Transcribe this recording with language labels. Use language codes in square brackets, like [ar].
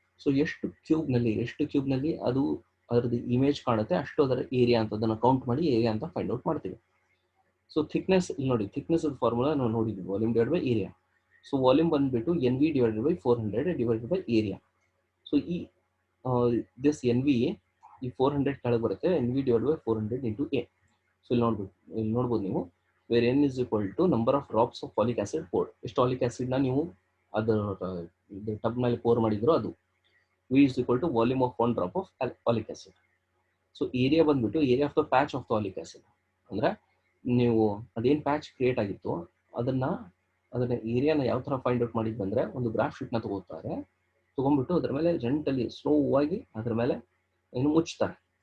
[kn] So ಎಷ್ಟು cube ನಲ್ಲಿ ಅದು ಅದರದ್ದು ಇಮೇಜ್ ಕಾಣುತ್ತೆ ಅಷ್ಟು ಅದರ ಏರಿಯಾ ಅಂತ ಅದನ್ನ ಕೌಂಟ್ ಮಾಡಿ ಏರಿಯಾ ಅಂತ ಫೈಂಡ್ ಔಟ್ ಮಾಡ್ತೀವಿ. ಸೊ ಥಿಕ್ನೆಸ್ ಇಲ್ಲಿ ನೋಡಿ, ಥಿಕ್ನೆಸ್ ಫಾರ್ಮುಲಾ ನಾವು ನೋಡಿದ್ವಿ, volume divide by area. So volume ಬಂದ್ಬಿಟ್ಟು NV divided by 400 divided by area. So ಈ ದಿಸ್ NV ಈ 400 ಕೆಳಗೆ ಬರುತ್ತೆ, NV divided by 400 into A. So ಇಲ್ಲಿ ನೋಡ್ಬೋದು ನೀವು, [en] where N is equal to number of drops of folic acid poured. [kn] ಎಷ್ಟು folic acid ನ ನೀವು ಅದರ ಟಬ್ ನಲ್ಲಿ ಪೋರ್ ಮಾಡಿದ್ರು ಅದು. [en] V is equal to volume of 1 drop of folic acid. [kn] So area ಬಂದ್ಬಿಟ್ಟು [en] Area of the patch of the folic acid. [kn] ಅಂದ್ರೆ ನೀವು ಅದೇನ್ ಪ್ಯಾಚ್ ಕ್ರಿಯೇಟ್ ಆಗಿತ್ತು ಅದನ್ನ ಏರಿಯಾನ ಯಾವ ತರ ಫೈಂಡ್ ಔಟ್ ಮಾಡಿದ್ ಬಂದ್ರೆ, ಒಂದು ಗ್ರಾಫ್ ಶೀಟ್ ನ ತಗೊಂಡ್ಬಿಟ್ಟು ಅದ್ರ ಮೇಲೆ ಜೆಂಟಲಿ ಸ್ಲೋ ಆಗಿ ಅದ್ರ ಮೇಲೆ ಏನು ಮುಚ್ತಾರೆ.